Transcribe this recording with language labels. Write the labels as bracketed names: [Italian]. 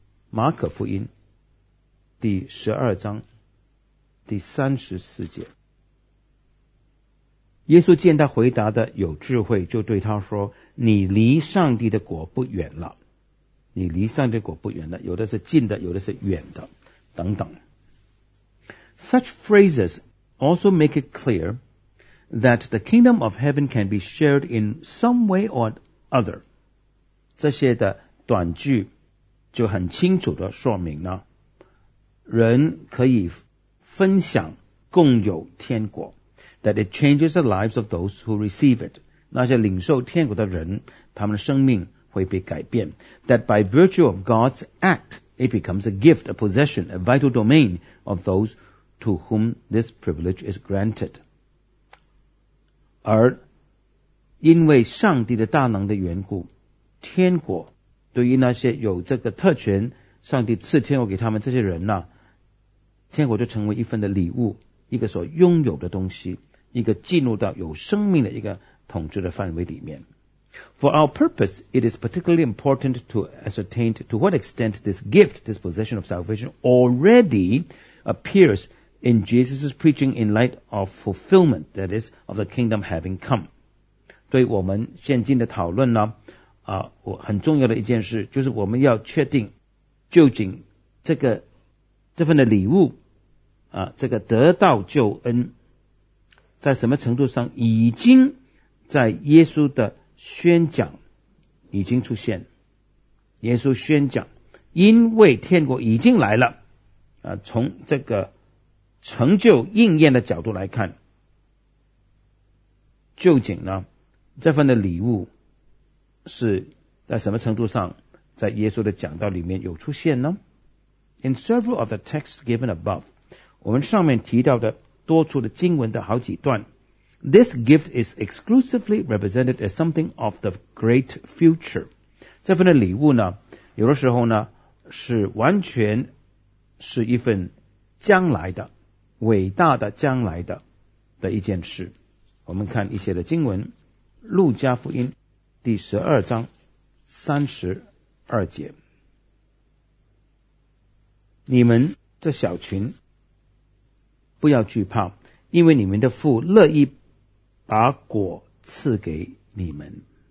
[Chinese] 马可福音第十二章第三十四节，耶稣见他回答的有智慧，就对他说，你离上帝的国不远了。你离上帝的国不远了，有的是近的，有的是远的等等。 [English] Such phrases also make it clear that the kingdom of heaven can be shared in some way or other. [Chinese] 这些的短句就很清楚的说明了，人可以分享共有天国。 [English] That it changes the lives of those who receive it. [Chinese] 那些领受天国的人，他们的生命会被改变。 [English] That by virtue of God's act, it becomes a gift, a possession, a vital domain of those to whom this privilege is granted. [Chinese] 而因为上帝的大能的缘故，天国对于那些有这个特权，上帝赐天国给他们这些人呢，天国就成为一份的礼物，一个所拥有的东西，一个进入到有生命的一个统治的范围里面。 [English] For our purpose, it is particularly important to ascertain to what extent this gift, this possession of salvation, already appears in Jesus' preaching in light of fulfillment, that is, of the kingdom having come. [Chinese] 对我们现今的讨论呢，我很重要的一件事，就是我们要确定究竟这份的礼物这个得到救恩在什么程度上已经在耶稣的宣讲已经出现。耶稣宣讲因为天国已经来了从这个成就应验的角度来看，究竟呢这份的礼物是在什么程度上在耶稣的讲道里面有出现呢？ [English] In several of the texts given above, [Chinese] 我们上面提到的多处的经文的好几段， [English] This gift is exclusively represented as something of the great future. [Chinese] 这份的礼物呢，有的时候呢是完全是一份将来的伟大的将来的一件事。我们看一些的经文，路加福音第十二章三十二节，你们这小群不要惧怕，因为你们的父乐意把果赐给你们。